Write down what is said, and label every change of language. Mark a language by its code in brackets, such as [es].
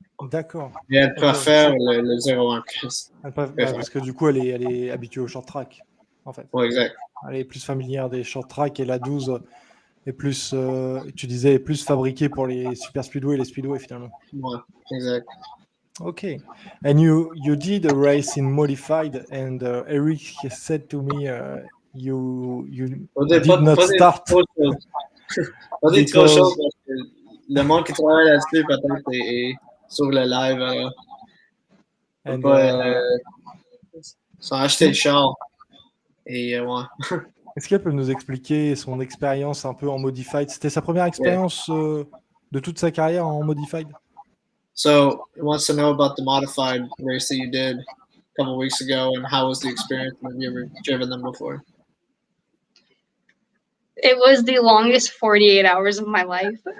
[fr] D'accord. Et elle préfère le 01 plus. Parce que du coup, elle est habituée au short track, en fait. Oui, exact. Elle est plus familière des short track et la 12 est plus, tu disais, est plus fabriquée pour les super speedway et les speedway finalement. Ouais, exact. [en] Okay. And you did a race in modified, and Eric said to me, you did not start. [fr] On dit trop choses parce que le monde qui travaille là-dessus peut-être est sur le live. Sans acheter le char. Et ouais. Est-ce qu'elle peut nous expliquer son expérience un peu en modified? C'était sa première expérience de toute sa carrière en modified? [en] So he wants to know about the modified race that you did a couple weeks ago, and how was the experience? Have you ever driven them before? It was the longest 48 hours of my life.